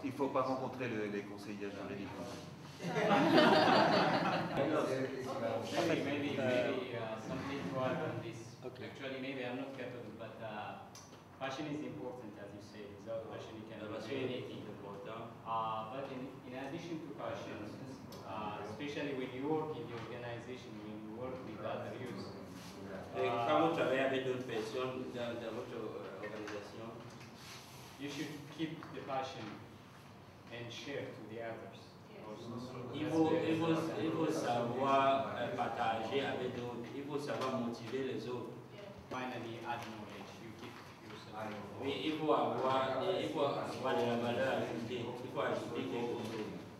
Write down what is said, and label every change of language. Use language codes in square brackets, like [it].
[fr] Il ne faut pas rencontrer les conseillers juridiques. [en] Maybe something to add on this. Actually, maybe I'm not Catholic, but passion is important, as you say. Without passion, you cannot do anything. But in addition to passion, especially when you work in the organization, when you work with other youth, [fr] Quand vous travaillez avec d'autres personnes dans votre organisation, [en] you should keep the passion and share to the others. [fr] Il faut savoir partager avec d'autres, il faut savoir motiver les autres. [en] Finally, add knowledge. You keep yourself. [fr] Mais il faut avoir de la valeur ajoutée, il faut ajouter quelque chose.